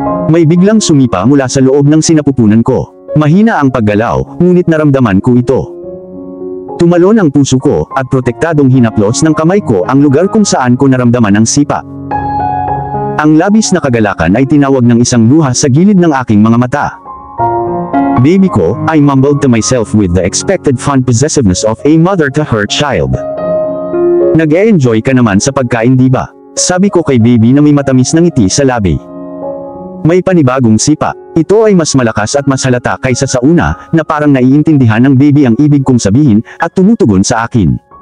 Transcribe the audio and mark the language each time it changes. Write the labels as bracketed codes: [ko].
[tl] May biglang sumipa mula sa loob ng sinapupunan ko. Mahina ang paggalaw, ngunit naramdaman ko ito. Tumalon ang puso ko, at protektadong hinaplos ng kamay ko ang lugar kung saan ko naramdaman ang sipa. Ang labis na kagalakan ay tinawag ng isang luha sa gilid ng aking mga mata. Baby ko, [en] I mumbled to myself with the expected fond possessiveness of a mother to her child. [tl] Nag-e-enjoy ka naman sa pagkain, diba? Sabi ko kay baby na may matamis na ngiti sa labi. May panibagong sipa. Ito ay mas malakas at mas halata kaysa sa una, na parang naiintindihan ng baby ang ibig kong sabihin, at tumutugon sa akin.